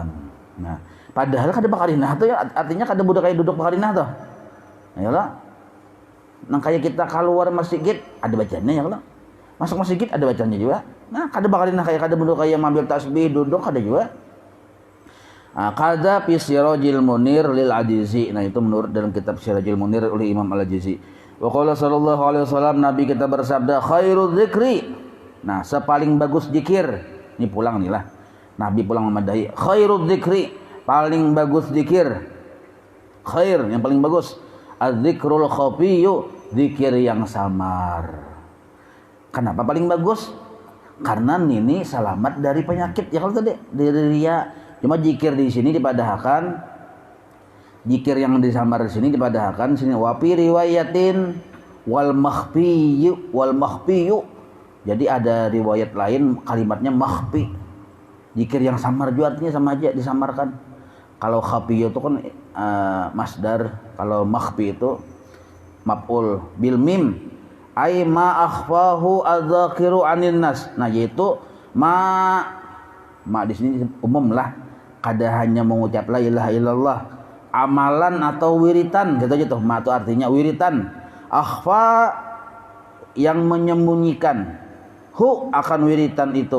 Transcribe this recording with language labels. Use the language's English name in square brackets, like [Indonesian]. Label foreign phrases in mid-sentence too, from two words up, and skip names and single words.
[Banjar] Nah, padahal kada bakarinah tuh ya, artinya kada budak kayak duduk bakarinah tuh. [Indonesian] Ayolah. [Banjar] Nang kayak kita keluar masjid ada bacaannya ya kalau. Masuk masjid ada bacaannya juga. Nah, kada bakarinah kayak kada budak kayak mambil tasbih duduk kada juga. [Arabic] Kada fi Sirajil Munir lil Ajizi. [Indonesian] Nah, itu menurut dalam kitab Sirajil Munir oleh Imam Al-Ajizi. [Arabic] Wa qala sallallahu alaihi wasallam, [Indonesian] Nabi kita bersabda [Arabic] khairul dzikri. [Banjar] Nah, sepaling bagus zikir. Ini pulang nih lah. Nabi pulang memadahi [Arabic] khairul dzikri. [Banjar] Paling bagus zikir, khair yang paling bagus, [Arabic] az-zikrul khafiyyu, [Banjar] zikir yang samar. [Indonesian] Kenapa paling bagus? Karena ini selamat dari penyakit ya kalau tadi dari riya. [Banjar] Cuma zikir di sini dipadahkan, zikir yang disamar di sini dipadahkan sini [Arabic] wa fi riwayatin wal makhfiyu. [Indonesian] Jadi ada riwayat lain kalimatnya makhfi. Zikir yang samar juga artinya sama aja disamarkan. Kalau khafi itu kan masdar, kalau makhfi itu [Arabic] maf'ul bil mim. Ai ma akhfahu adzakiru anin nas. [Indonesian] Nah yaitu ma di sini umum lah. [Banjar] Kada hanya mengucap [Arabic] la ilaha illallah, [Banjar] amalan atau wiritan gitu aja tuh. [Indonesian] Ma itu artinya wiritan. Akhfa yang menyembunyikan. Hu akan wiritan itu.